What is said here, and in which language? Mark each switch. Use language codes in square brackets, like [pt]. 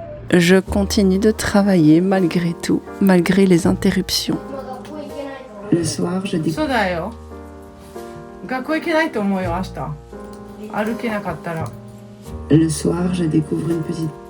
[fr] Je continue de travailler malgré tout, malgré les interruptions. Le soir, je découvre... [ja] そうだよ。学校行けないと思うよ、明日。歩けなかったら。 [fr] Le soir, je découvre une petite...